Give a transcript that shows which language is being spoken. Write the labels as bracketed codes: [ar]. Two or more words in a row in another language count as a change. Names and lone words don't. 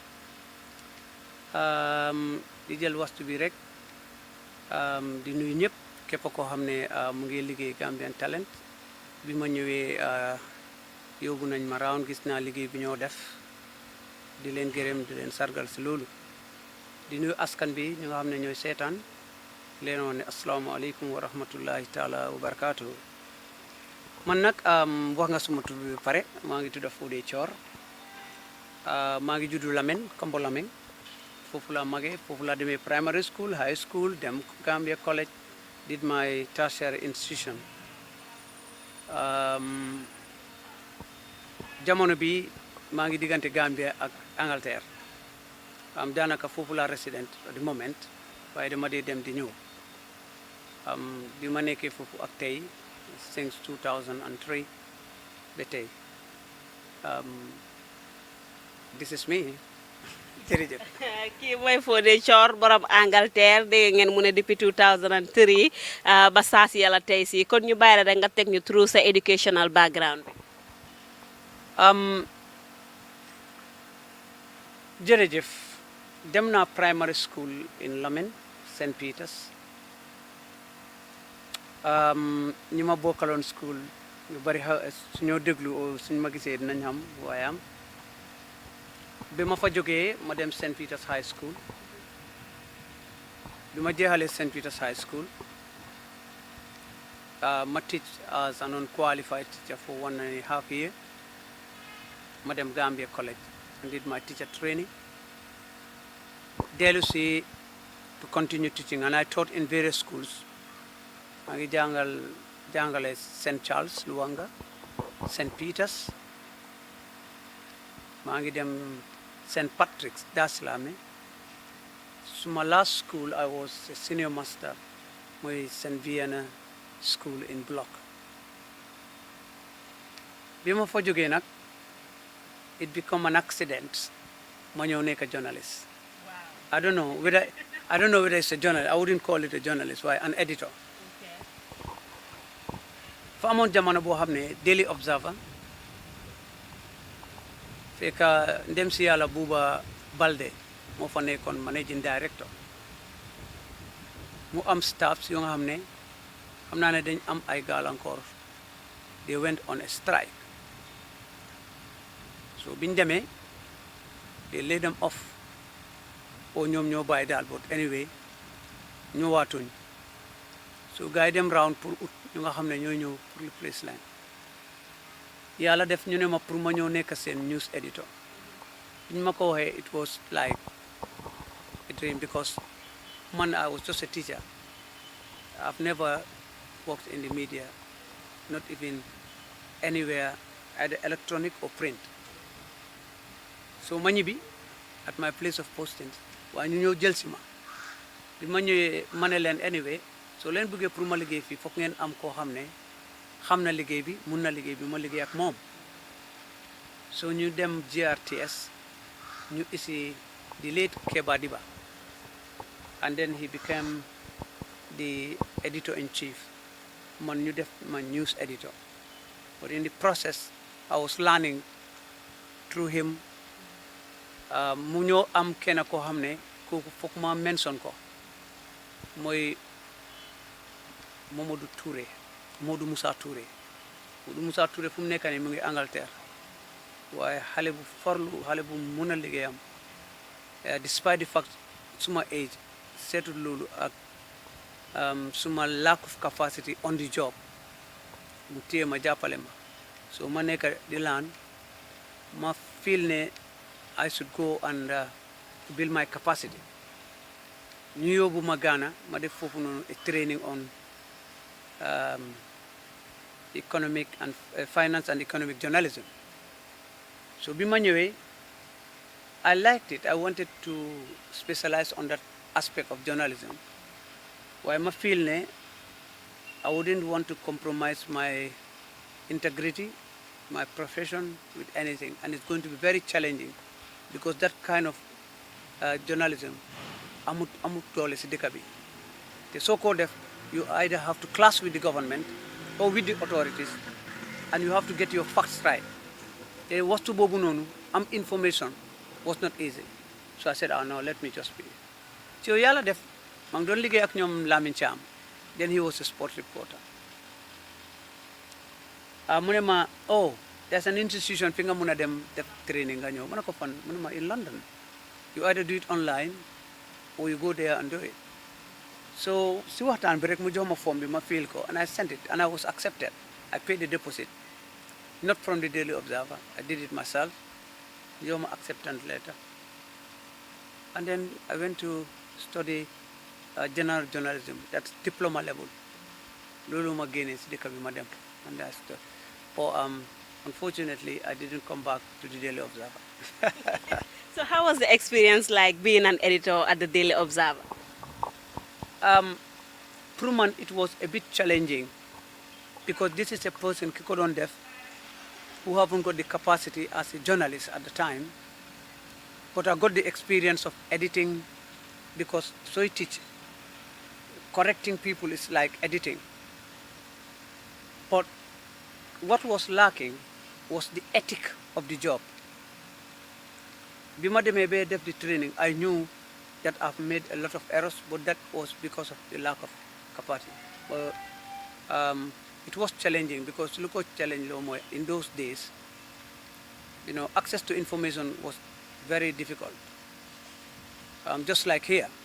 [wo] di jël waxtu bi rek di nuyu ñëpp képp koo xam ne mu ngi liggéey Gambian Talent bi ma ñëwee yóbbu nañ ma round gis naa liggéey bi ñoo def di leen gërëm di leen sargal si loolu di nuyu askan bi ñu nga xam ne ñooy seetaan leen woon ne [ar] السلام عليكم ورحمة الله تعالى وبركاته. [wo] man nag wax nga suma tur bi pare maa ngi tudd Fodé Chorr maa ngi juddu Lamen Kombo Lamen foofu laa magee foofu laa demee [en] primary school high school [wo] dem Gambia College [en] did my tertiary institution [wo] jamono bi maa ngi diggante Gambia ak Angleterre daanaka foofu laa [en] resident at the moment [wo] waaye dama dee dem di ñëw bi ma nekkee foofu ak tey [en] since 2003 [wo] ba tey [en] this is me [wo] jërëjëf. kii mooy Fodé Chorr borom Angleterre dégg ngeen mu ne depuis 2003 ba saa si yàlla tey si kon ñu bàyyi la rek nga teg ñu through sa [en] educational background [wo] bi. jërëjëf dem naa [en] primary school in [wo] Lamen St. Peters ñi ma bokkaloon school ñu bari suñoo déglu suñu ma gisee dinañ xam waaye bi ma fa jógee ma dem St. Peters High School bi ma jeexalee St. [en] Peters High School ma teach as an unqualified teacher for 1.5 years [wo] ma dem [en] Gambia College and did my teacher training [wo] dellu si [en] to continue teaching, and I taught in various schools. [wo] maa ngi jàngale St. Charles Luanga, St. Peter's, maa ngi dem St. Patrick's Daslame. [en] So my last school I was a senior master mooy St. Vienna School in Block. [wo] bi ma fa jógee nag [en] it become an accident [wo] ma ñëw nekk [en] a journalist. I don't know whether it's a journalist. I wouldn't call it a journalist. Why? An editor. [wo] fa amoon jamono boo xam ne Daily Observer fekk ndem si yàlla Buuba Balde moo fa nekkoon [en] managing director [wo] mu am staffs yoo nga xam ne xam naa ne dañ am ay gàllankoor. [en] They went on a strike. So [wo] biñ demee [en] they laid them off [wo] o ñoom ñoo bàyyi daal [en] but anyway [wo] ñëwaatuñ so gars yi dem round pour ut ñu nga xam ne ñooy ñëw pour replace leen yàlla def ñu ne ma pour ma ñëw nekk seen [en] news editor [wo] biñ ma ko waxee [en] it was like a dream because man I was just a teacher. I've never worked in the media, not even anywhere, either electronic or print. [wo] So ma ñibbi [en] at my place of postings [wo] waaye ñu ñëw jël si ma bi ma ñëwee ma ne leen anyway soo leen bëggee pour ma liggéey fii foog ngeen am koo xam ne xam na liggéey bi mun na liggéey bi ma liggéey ak moom so ñu dem GRTS ñu isi [en] the late Kebbeh and then he became the editor-in-chief [wo] man ñu def ma [en] news editor but in the process I was learning through him. [wo] Mu ñoo am kenn koo xam ne kooku foog ma mention ko mooy Modou Moussa Touré fu mu nekk nii mu ngi Angleterre waaye xale bu farlu xale bu mun a liggéeyam [en] despite the fact [wo] suma age seetul loolu ak suma [en] lack of capacity on the job [wo] mu téye ma jàppale ma so ma nekk di laan ma feel ne [en] I should go and to build my capacity. [wo] Ñu yóbbu ma Ghana ma def foofu noonu [en] a training on economic and finance and economic journalism. So [wo] bi ma ñëwee [en] I liked it. I wanted to specialize on that aspect of journalism. [wo] waaye ma feel ne [en] I wouldn't want to compromise my integrity, my profession with anything, and it's going to be very challenging. Because that kind of journalism [wo] amut doole si dëkk bi te soo ko def [en] you either have to clash with the government or with the authorities and you have to get your facts right [wo] te waxtu boobu noonu am [en] information was not easy so I said no let me just be [wo] so yàlla def maa ngi doon liggéey ak ñoom [en] Lamin Cham then he was a sport reporter [wo] mu ne ma [en] there's an institution [wo] fi nga mun a dem def training nga ñëw ma ne ko fan mu ne ma [en] in London you either do it online or you go there and do it [wo] so si waxtaan bi rek mu jox ma form bi ma fill ko [en] and I sent it and I was accepted. I paid the deposit not from the Daily Observer. I did it myself. [wo] Jox ma [en] acceptance letter and then I went to study general journalism. That's diploma level [wo] loolu ma génnee si dëkk bi ma dem [en] and I studied. Unfortunately, I didn't come back to the Daily Observer. So how was the experience like being an editor at the Daily Observer? Truman, it was a bit challenging because this is a person, Kikodon Def, who haven't got the capacity as a journalist at the time, but I got the experience of editing because so I teach. Correcting people is like editing. But what was lacking was the ethic of the job. [wo] Bima de mebe def [en] the training, I knew that I've made a lot of errors, but that was because of the lack of capacity. But it was challenging because look what challenge in those days. You know, access to information was very difficult. Just like here.